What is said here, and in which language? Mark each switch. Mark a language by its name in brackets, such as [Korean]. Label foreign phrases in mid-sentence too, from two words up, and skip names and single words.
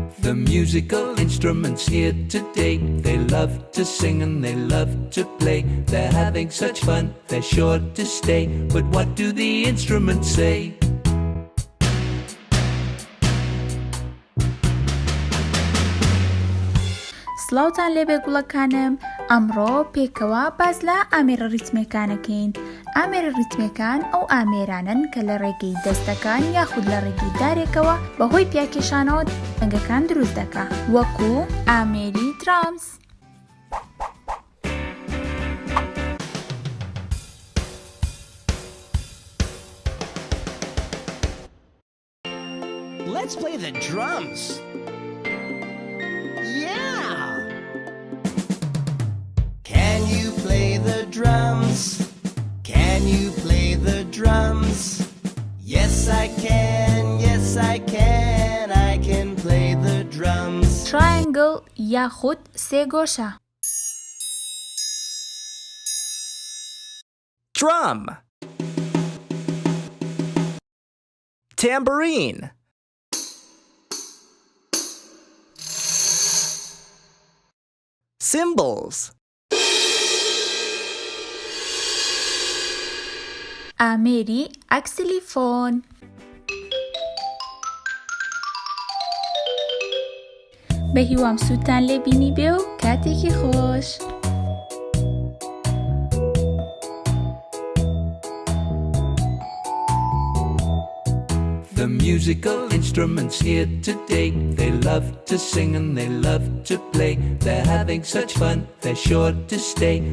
[English] The musical instruments here today, they love to sing and they love to play. They're having such fun, they're sure to stay. But what do the instruments say? [Central Kurdish] سڵاوتان لێبێ گوڵەکانم، ئەمڕۆ پێکەوە باز لە ئامێرە ڕیتمیەکانەکەین. ئامێرە ریتمیەکان ئەو ئامێرانن کە لە ڕێگەی دەستەکان یاخود لە ڕێگەی دارێکەوە بەهۆی پیاکێشانەوە دەنگەکان دروست دەکا، وەکو ئامێری درامز. [English] Let's play the drums. Yeah! Can you play the drums? Can you play the drums? Yes, I can. Yes, I can. I can play the drums. [Central Kurdish] Triangle یاخود سێگۆشە. Drum. Tambourine. Cymbals. ئامێری ئەکسیلیفۆن. بە هیوام سووتان لێ بینی بێ و کاتێکی خۆش. [English] The musical instruments here today, they love to sing and they love to play. They're having such fun, they're sure to stay.